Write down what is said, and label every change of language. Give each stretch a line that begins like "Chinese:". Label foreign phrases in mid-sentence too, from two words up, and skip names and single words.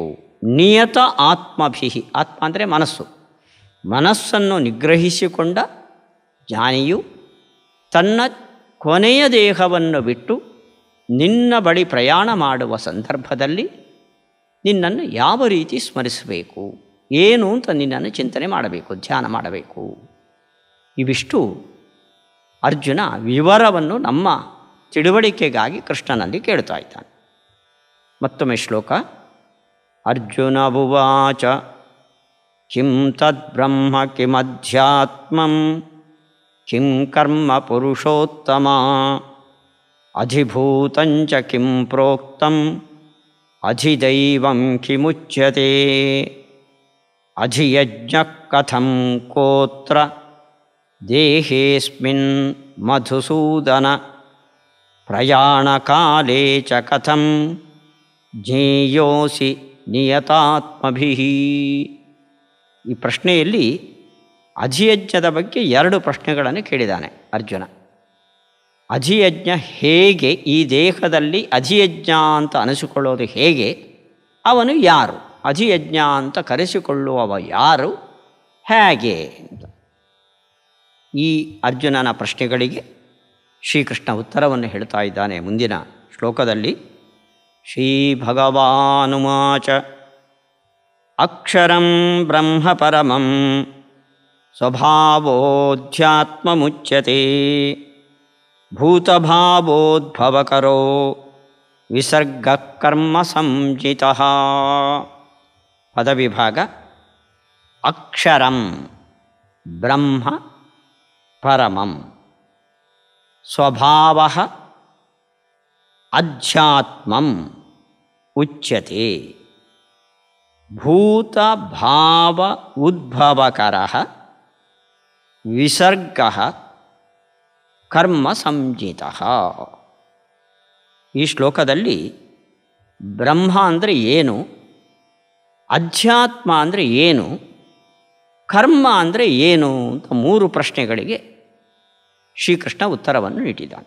Sanskrit: ನಿಯತ ಆತ್ಮಭಿ,
Kannada: ಆತ್ಮ ಅಂದರೆ ಮನಸ್ಸು, ಮನಸ್ಸನ್ನು ನಿಗ್ರಹಿಸಿಕೊಂಡ ಜ್ಞಾನಿಯು ತನ್ನ ಕೊನೆಯ ದೇಹವನ್ನು ಬಿಟ್ಟು ನಿನ್ನ ಬಳಿ ಪ್ರಯಾಣ ಮಾಡುವ ಸಂದರ್ಭದಲ್ಲಿ ನಿನ್ನನ್ನು ಯಾವ ರೀತಿ ಸ್ಮರಿಸಬೇಕು, ಏನು ಅಂತ ನಿನ್ನನ್ನು ಚಿಂತನೆ ಮಾಡಬೇಕು, ಧ್ಯಾನ ಮಾಡಬೇಕು. ಇವಿಷ್ಟು ಅರ್ಜುನ ವಿವರವನ್ನು ನಮ್ಮ ತಿಳುವಳಿಕೆಗಾಗಿ ಕೃಷ್ಣನಲ್ಲಿ ಕೇಳ್ತಾ ಇದ್ದಾನೆ. ಮತ್ತೊಮ್ಮೆ ಶ್ಲೋಕ.
Sanskrit: ಅರ್ಜುನ ಉವಾಚ ಕಿಂ ತದ್ಬ್ರಹ್ಮ ಕಿಮಧ್ಯಾತ್ಮಂ ಕಿಂ ಕರ್ಮ ಪುರುಷೋತ್ತಮ ಅಧಿಭೂತಂಚ ಕಿಂ ಪ್ರೋಕ್ತಂ ಅಧಿದೈವಂ ಕಿಮುಚ್ಯತೆ ಅಧಿಯಜ್ಞಃ ಕಥಂ ಕೋತ್ರ ದೇಹೇಸ್ಮಿನ್ ಮಧುಸೂದನ ಪ್ರಯಾಣಕಾಲೇ ಚ ಕಥಂ ಜ್ಞೇಯೋಸಿ ನಿಯತಾತ್ಮಭಿಃ.
Kannada: ಈ ಪ್ರಶ್ನೆಯಲ್ಲಿ ಅಧಿಯಜ್ಞದ ಬಗ್ಗೆ 2 ಪ್ರಶ್ನೆಗಳನ್ನು ಕೇಳಿದ್ದಾನೆ ಅರ್ಜುನ. ಅಧಿಯಜ್ಞ ಹೇಗೆ, ಈ ದೇಹದಲ್ಲಿ ಅಧಿಯಜ್ಞ ಅಂತ ಅನಿಸಿಕೊಳ್ಳೋದು ಹೇಗೆ, ಅವನು ಯಾರು, ಅಧಿಯಜ್ಞ ಅಂತ ಕರೆಸಿಕೊಳ್ಳುವವ ಯಾರು, ಹೇಗೆ ಅಂತ. ಈ ಅರ್ಜುನನ ಪ್ರಶ್ನೆಗಳಿಗೆ ಶ್ರೀಕೃಷ್ಣ ಉತ್ತರವನ್ನು ಹೇಳ್ತಾ ಇದ್ದಾನೆ ಮುಂದಿನ ಶ್ಲೋಕದಲ್ಲಿ.
Sanskrit: ಶ್ರೀ ಭಗವಾನುವಾಚ ಅಕ್ಷರಂ ಬ್ರಹ್ಮ ಪರಮಂ ಸ್ವಭಾವೋಧ್ಯಾತ್ಮಮುಚ್ಯತೆ ಭೂತಭಾವೋದ್ಭವಕರೋ ವಿಸರ್ಗಃ ಕರ್ಮ ಸಂಜಿತಃ. ಪದವಿಭಾಗ. ಅಕ್ಷರಂ ಬ್ರಹ್ಮ ಪರಮಂ ಸ್ವಭಾವಃ ಅಧ್ಯಾತ್ಮಂ ಉಚ್ಯತೆ ಭೂತಭಾವ ಉದ್ಭವಕರಃ ವಿಸರ್ಗಃ ಕರ್ಮ ಸಂಜಿತಃ.
Kannada: ಈ ಶ್ಲೋಕದಲ್ಲಿ ಬ್ರಹ್ಮ ಅಂದರೆ ಏನು, ಅಧ್ಯಾತ್ಮ ಅಂದರೆ ಏನು, ಕರ್ಮ ಅಂದರೆ ಏನು ಅಂತ 3 ಪ್ರಶ್ನೆಗಳಿಗೆ ಶ್ರೀಕೃಷ್ಣ ಉತ್ತರವನ್ನು ನೀಡಿದ್ದಾನೆ.